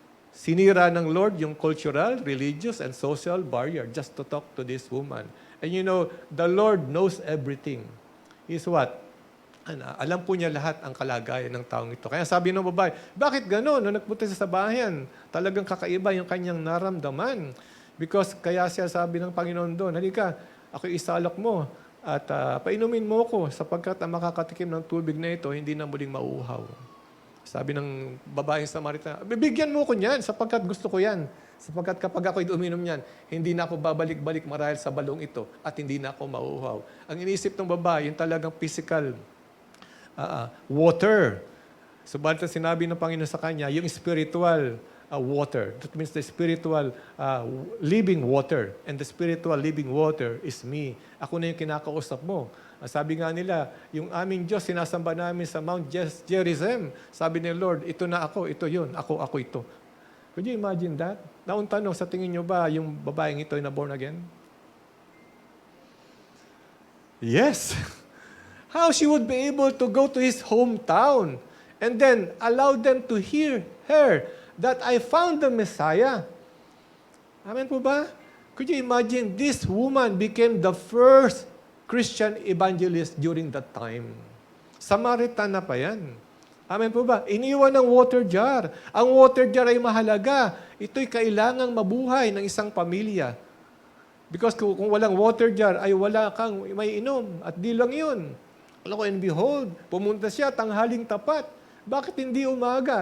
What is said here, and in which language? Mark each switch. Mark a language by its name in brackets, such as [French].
[English] Sinira ng Lord yung cultural, religious, and social barrier just to talk to this woman. And you know, the Lord knows everything. He's what? [Filipino] Alam po niya lahat ang kalagayan ng taong ito. Kaya sabi ng babae, bakit gano'n? Nung nagpunta siya sa bahayan, talagang kakaiba yung kanyang naramdaman. Because kaya siya sabi ng Panginoon doon, halika, ako isalak mo at painumin mo ko sapagkat ang makakatikim ng tubig na ito, hindi na muling mauuhaw. Sabi ng babaeng Samaritan, bibigyan mo ko niyan sapagkat gusto ko yan. Sapagkat kapag ako'y uminom niyan, hindi na ako babalik-balik marahil sa balong ito at hindi na ako mauuhaw. Ang inisip ng babae, yung talagang physical water. Subalit ang sinabi ng Panginoon sa kanya, yung spiritual water. [English] That means the spiritual living water. And the spiritual living water is me. [Filipino] Ako na yung kinakausap mo. Sabi nga nila, yung aming Diyos, sinasamba namin sa Mount Gerizim. Sabi ni Lord, ito na ako, ito yun, ako ito. Could you imagine that? Naun tanong, sa tingin nyo ba yung babaeng ito ay na born again? [English] Yes! How she would be able to go to his hometown and then allow them to hear her that I found the Messiah. Amen po ba? Could you imagine this woman became the first Christian evangelist during that time? [Filipino] Samaritan na pa yan. Amen po ba? Iniwan ng water jar. Ang water jar ay mahalaga. Ito'y kailangang mabuhay ng isang pamilya. Because kung walang water jar, ay wala kang may inom. At di lang yun. And behold, pumunta siya tanghaling tapat. Bakit hindi umaga?